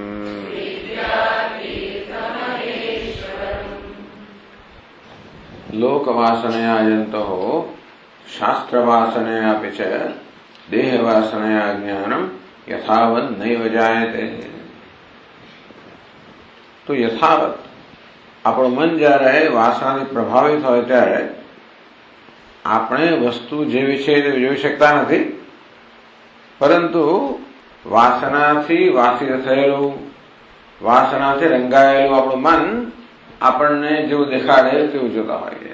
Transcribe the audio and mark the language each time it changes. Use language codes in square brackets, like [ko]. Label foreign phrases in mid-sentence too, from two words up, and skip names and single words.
[sa] लोकवासनया जन्तोः शास्त्रवासनयापि च देहवासनया ज्ञानं यथावत् नैव जायते। [gu] तो यथावत આપણું મન જ્યારે વાસનાથી પ્રભાવિત હોય ત્યારે આપણે વસ્તુ જેવી છે તે જોઈ શકતા નથી, પરંતુ વાસનાથી વાસિત થયેલું, વાસનાથી રંગાયેલું આપણું મન આપણને જેવું દેખાડે તેવું જોતા હોઈએ.